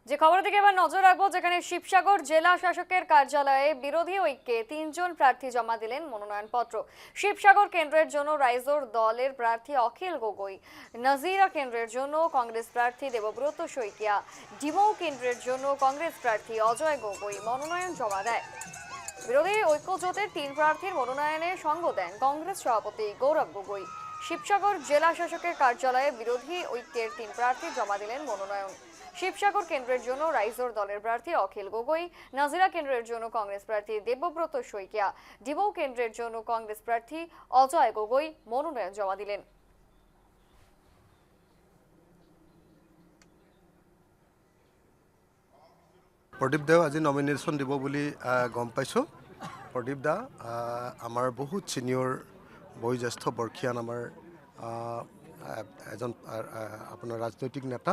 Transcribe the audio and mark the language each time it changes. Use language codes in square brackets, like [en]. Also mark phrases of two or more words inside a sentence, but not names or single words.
[bn] যে খবরের দিকে এবার নজর রাখবো, যেখানে শিবসাগর জেলা শাসকের কার্যালয়ে বিরোধী ঐক্যে 3 জন প্রার্থী জমা দিলেন মনোনয়নপত্র। শিবসাগর কেন্দ্রের জন্য রাইজোর দলের প্রার্থী অখিল গগৈ, নাজিরা কেন্দ্রের জন্য কংগ্রেস প্রার্থী দেবব্রত শইকিয়া, ডিমৌ কেন্দ্রের জন্য কংগ্রেস প্রার্থী অজয় গগৈ মনোনয়ন জমা দেয়। বিরোধী ঐক্য জোটের 3 প্রার্থীর মনোনয়নে সঙ্গ দেন কংগ্রেস সভাপতি গৌরব গগৈ। শিবসাগর জেলা শাসকের কার্যালয়ে বিরোধী ঐক্যের 3 প্রার্থী জমা দিলেন মনোনয়ন। শিবসাগর কেন্দ্রের জন্য রাইজোর দলের প্রার্থী অখিল গগৈ, নাজিরা কেন্দ্রের জন্য কংগ্রেস প্রার্থী দেবব্রত শইকিয়া, ডিমৌ কেন্দ্রের জন্য কংগ্রেস প্রার্থী অজয় গগৈ মনোনয়ন জমা দিলেন। [as] প্ৰদীপ দাও আজি নমিনেশ্যন দিব বুলি গম পাইছোঁ। প্ৰদীপ দা আমাৰ বহুত ছিনিয়ৰ বয়োজ্যেষ্ঠ বৰ্ষীয়ান আমাৰ এজন আপোনাৰ ৰাজনৈতিক নেতা।